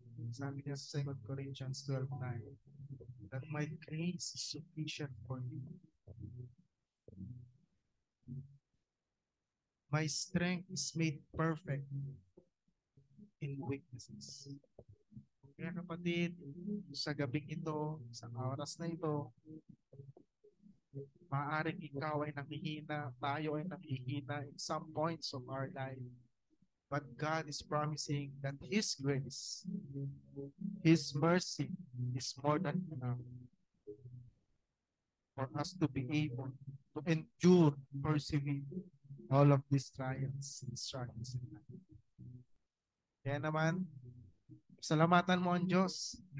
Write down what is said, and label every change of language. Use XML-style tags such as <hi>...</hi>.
<tl>Sabi niya sa</tl> <en>2 Corinthians 12:9, that my grace is sufficient for you. My strength is made perfect in weaknesses.</en> <tl>Kaya kapatid, sa gabing ito, sa oras na ito, maaaring ikaw ay nakihina, tayo ay nakihina</tl> <en>in some points of our life. But God is promising that His grace, His mercy is more than enough for us to be able to endure, persevere all of these trials and struggles in life.</en> <tl>Kaya naman, salamatan mo ang Diyos.</tl>